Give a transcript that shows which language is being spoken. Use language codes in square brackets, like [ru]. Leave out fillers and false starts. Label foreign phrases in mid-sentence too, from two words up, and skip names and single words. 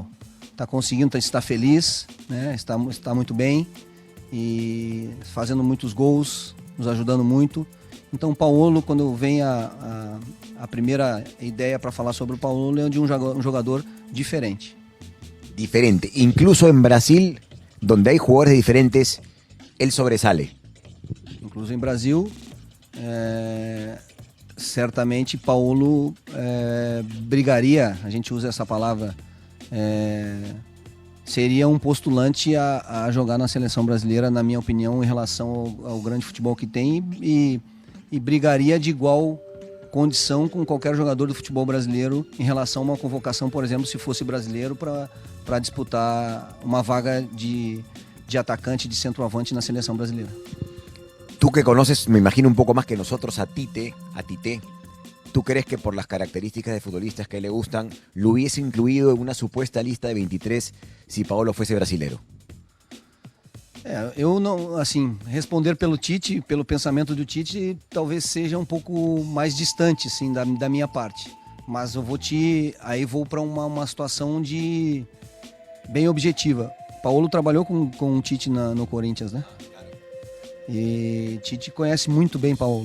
[pt] Está conseguindo, está feliz, né? Está muito bem e fazendo muitos gols, nos ajudando muito. Então, Paulo, quando vem a primeira ideia para falar sobre o Paulo, é de um jogador diferente. Diferente. [es] Incluso en Brasil, donde hay jugadores diferentes, él sobresale. [pt] Incluso em Brasil, certamente Paulo brigaria, a gente usa essa palavra, seria um postulante a jogar na seleção brasileira, na minha opinião, em relação ao grande futebol que tem e brigaria de igual condição com qualquer jogador do futebol brasileiro em relação a uma convocação, por exemplo, se fosse brasileiro para disputar uma vaga de atacante, de centroavante na seleção brasileira. [es] Tú que conoces, me imagino, un poco más que nosotros a Tite, ¿tú crees que por las características de futbolistas que le gustan, lo hubiese incluido en una supuesta lista de 23 si Paolo fuese brasilero? [pt] Eu não, assim, responder pelo Tite, pelo pensamento do Tite, talvez seja um pouco mais distante, assim, da minha parte. Mas eu vou para uma situação bem objetiva. Paulo trabalhou com o Tite no Corinthians, né? E Tite conhece muito bem Paulo.